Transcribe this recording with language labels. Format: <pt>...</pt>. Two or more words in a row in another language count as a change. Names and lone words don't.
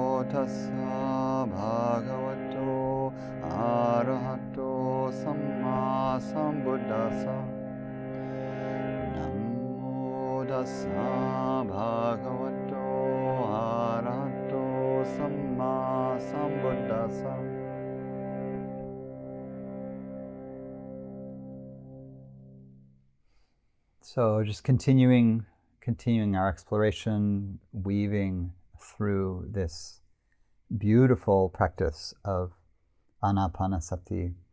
<pi>tassa bhagavato arahato samma sambuddhassa. Namo tassa bhagavato arahato samma sambuddhassa.</pi> <en>So just continuing our exploration, weaving through this beautiful practice of Ānāpānasati.</en>